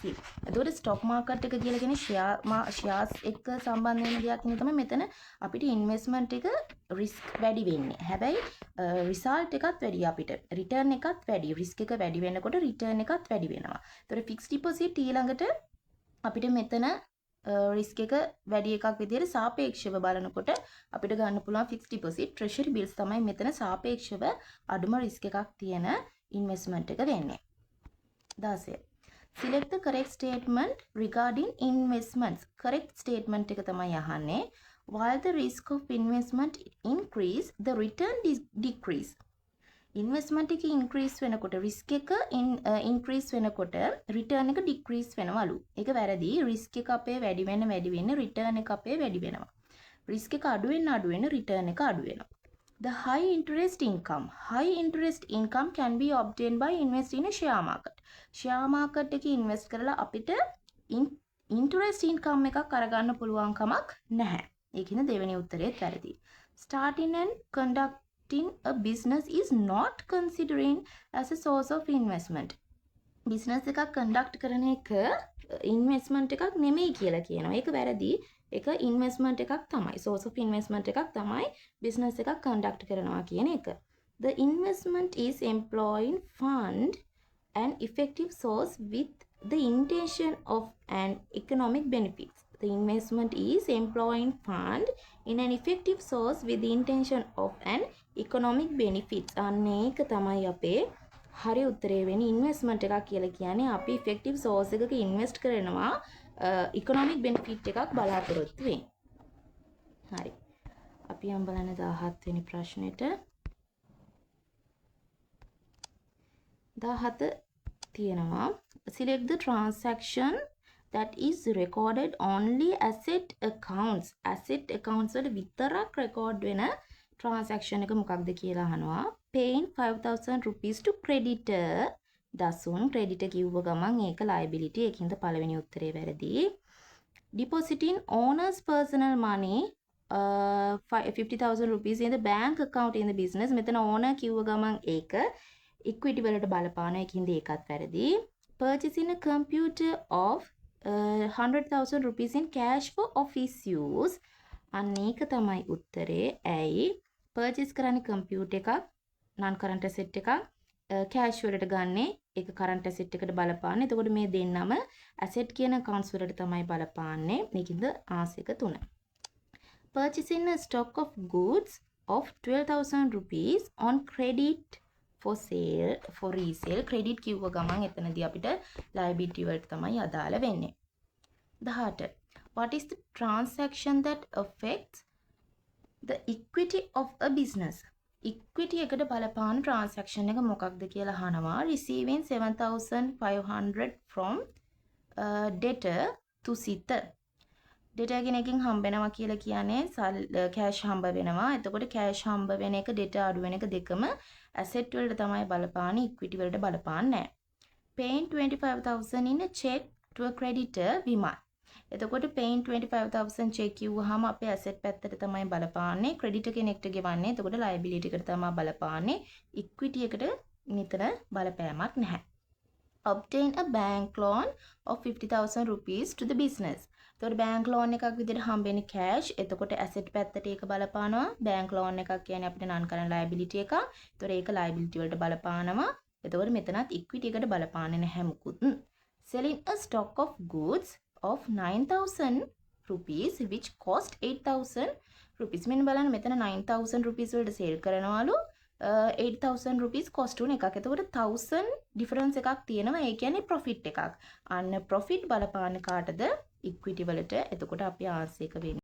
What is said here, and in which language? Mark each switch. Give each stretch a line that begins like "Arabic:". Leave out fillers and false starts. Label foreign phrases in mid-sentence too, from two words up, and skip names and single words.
Sinhala: එතකොට
English: stock market
Sinhala: එක කියලා කියන්නේ shares එක්ක සම්බන්ධ වෙන දෙයක් නේ තමයි මෙතන අපිට investment එක risk වැඩි වෙන්නේ. හැබැයි result එකත් වැඩි අපිට return එකත් වැඩි. risk එක වැඩි වෙනකොට return එකත් වැඩි වෙනවා. එතකොට
English: fixed deposit
Sinhala: ඊළඟට අපිට මෙතන risk එක වැඩි එකක් විදිහට සාපේක්ෂව බලනකොට අපිට ගන්න පුළුවන්
English: fixed deposit treasury bills
Sinhala: තමයි මෙතන සාපේක්ෂව අඩුම risk එකක් තියෙන investment එක වෙන්නේ. 16.
English: Select the correct statement regarding investments. correct statement
Sinhala: එක තමයි අහන්නේ.
English: While the risk of investment increase, the return decrease.
Sinhala: ඉන්වෙස්ට්මන්ට් එක ඉන්ක්‍රීස් වෙනකොට රිස්ක් එක ඉන්ක්‍රීස් වෙනකොට රිටර්න් එක ඩික්‍රීස් වෙනවලු. ඒක වැරදි. රිස්ක් එක අපේ වැඩි වෙන්න රිටර්න් එක අපේ වැඩි වෙනවා. රිස්ක් එක අඩු වෙන රිටර්න් එක අඩු වෙනවා.
English: The high interest income can be obtained by investing in a share market. share market
Sinhala: එකේ ඉන්වෙස්ට් කරලා අපිට
English: interest income
Sinhala: එකක් අරගන්න පුළුවන් කමක් නැහැ. ඒකින දෙවෙනි උත්තරේත් වැරදි.
English: Starting and conducting a business is not considering as a source of investment.
Sinhala: business එකක් conduct කරන එක investment එකක් නෙමෙයි කියලා කියනවා. ඒක වැරදි. ඒක investment එකක් තමයි.
English: source of investment
Sinhala: එකක් තමයි business එකක් conduct කරනවා කියන එක.
English: The investment is employing fund an effective source with the intention of an economic benefits. The investment is employing fund in an effective source with the intention of an economic benefits.
Sinhala: අනේක තමයි අපේ හරි උත්තරේ වෙන්නේ. ඉන්වෙස්ට්මන්ට් එකක් කියලා කියන්නේ අපි
English: effective source
Sinhala: එකක ඉන්වෙස්ට් කරනවා
English: economic benefit
Sinhala: එකක් බලාපොරොත්තු වෙන්නේ. හරි. අපි යම් බලන්න 17 වෙනි ප්‍රශ්නෙට.
English: 17 තියෙනවා select the transaction that is recorded only asset accounts. asset accounts
Sinhala: වල විතරක් record වෙන transaction එක මොකක්ද කියලා අහනවා.
English: paying 5,000 rupees to creditor.
Sinhala: දසුන් creditor කිව්ව ගමන් ඒක liability. ඒකින්ද පළවෙනි උත්තරේ වැරදි.
English: depositing owner's personal money 50,000 rupees in the bank account in the business.
Sinhala: මෙතන owner කිව්ව ගමන් ඒක equity වලට බලපාන. ඒකින්ද ඒකත් වැරදි.
English: purchasing a computer of 100,000 rupees in cash for office use.
Sinhala: අනේක තමයි උත්තරේ. ඇයි purchase කරන්නේ computer එකක්
English: non current asset
Sinhala: එකක් cash වලට ගන්නේ ඒක
English: current asset
Sinhala: එකට බලපාන්නේ. එතකොට මේ දෙන්නම asset කියන accounts වලට තමයි බලපාන්නේ. මේකින්ද answer එක 3.
English: Purchasing a stock of goods of 12,000 rupees on credit for sale for resale.
Sinhala: credit කිව්ව ගමන් එතනදී අපිට liability වලට තමයි අදාළ වෙන්නේ. 18.
English: What is the transaction that affects the equity of a business?
Sinhala: equity එකට බලපාන transaction එක මොකක්ද කියලා අහනවා.
English: receiving 7,500 from debtor to sitter.
Sinhala: debtor කෙනකින් හම්බ වෙනවා කියලා කියන්නේ cash හම්බ වෙනවා. එතකොට cash හම්බ වෙන එක debtor අඩු වෙන එක දෙකම asset වලට තමයි බලපාන්නේ, equity වලට බලපාන්නේ නැහැ.
English: paying 25,000 in a check to a creditor විමල්.
Sinhala: එතකොට
English: paying 25,000 check
Sinhala: කිව්වහම අපේ asset පැත්තට තමයි බලපාන්නේ, creditor කෙනෙක්ට ගෙවන්නේ. එතකොට liability එකට තමයි බලපාන්නේ, equity එකට නිතර බලපෑමක් නැහැ.
English: obtain a bank loan of 50,000 rupees to the business.
Sinhala: එතකොට
English: bank loan
Sinhala: එකක් විදිහට හම්බෙන්නේ cash. එතකොට asset පැත්තට ඒක බලපානවා.
English: bank loan
Sinhala: එකක් කියන්නේ අපිට
English: non current liability
Sinhala: එකක්. එතකොට ඒක liability වලට බලපානවා. එතකොට මෙතනත් equity එකට බලපාන්නේ නැහැ මුකුත්.
English: selling a stock of goods of 9,000 rupees which cost 8,000 rupees.
Sinhala: මෙන්න බලන්න මෙතන 9000 rupees වලට සේල් කරනවලු 8000
English: rupees cost
Sinhala: උන එකක්. එතකොට 1000 difference එකක් තියෙනවා. ඒ කියන්නේ profit එකක්. අන්න profit බලපාන කාටද? equity වලට. එතකොට අපි ආන්සර් එක වෙන්නේ